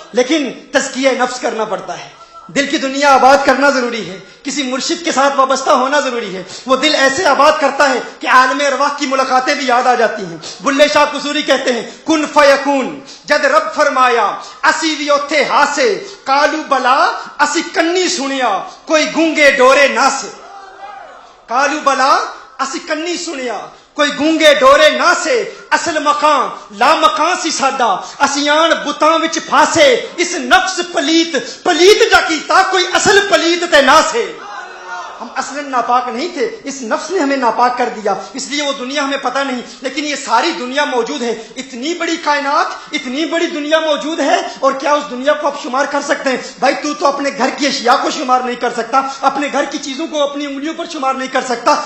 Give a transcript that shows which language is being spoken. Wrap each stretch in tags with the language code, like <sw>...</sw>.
<ur>لیکن تزکیہ نفس کرنا پڑتا ہے، دل کی دنیا آباد کرنا ضروری ہے، کسی مرشد کے ساتھ وابستہ ہونا ضروری ہے. وہ دل ایسے آباد کرتا ہے کہ عالم ارواح کی ملاقاتیں بھی یاد آ جاتی ہیں. بلے شاہ قصوری کہتے ہیں</ur> <pa>کن فیکون، جد رب فرمایا اسی بھی اوتھے ہاسے، کالو بلا اسی کنی سنیا کوئی گونگے ڈورے نہ سے. کالو بلا اسی کنی سنیا کوئی گونگے ڈورے نہ سے، اصل مکان لا مکان سی ساڈا اسیان بتاں وچ پھاسے، اس نفس پلیت جا کیتا کوئی اصل پلیت تے نہ سے.</pa> <ur>ہم اصلا ناپاک نہیں تھے، اس نفس نے ہمیں ناپاک کر دیا، اس لیے وہ دنیا ہمیں پتہ نہیں. لیکن یہ ساری دنیا موجود ہے، اتنی بڑی کائنات، اتنی بڑی دنیا موجود ہے. اور کیا اس دنیا کو آپ شمار کر سکتے ہیں؟ بھائی تو اپنے گھر کی اشیاء کو شمار نہیں کر سکتا، اپنے گھر کی چیزوں کو اپنی انگلیوں پر شمار نہیں کر سکتا.</ur>